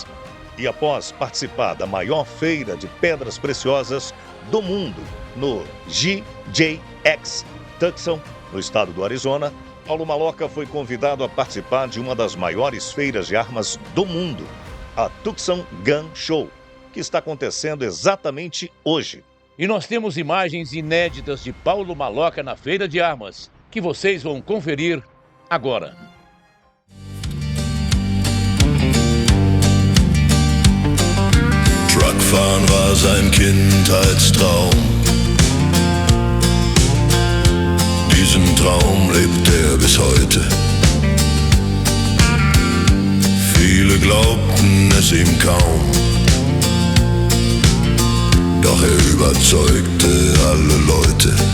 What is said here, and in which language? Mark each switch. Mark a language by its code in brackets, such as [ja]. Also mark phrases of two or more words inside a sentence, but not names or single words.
[pt] E após participar da maior feira de pedras preciosas do mundo, no GJX Tucson, no estado do Arizona, Paulo Maloca foi convidado a participar de uma das maiores feiras de armas do mundo, a Tucson Gun Show, que está acontecendo exatamente hoje. E nós temos imagens inéditas de Paulo Maloca na feira de armas, que vocês vão conferir agora. [de] Truckfahren war sein Kindheitstraum. Diesen Traum lebt er bis heute. Viele glaubten es ihm kaum, doch er überzeugte alle Leute.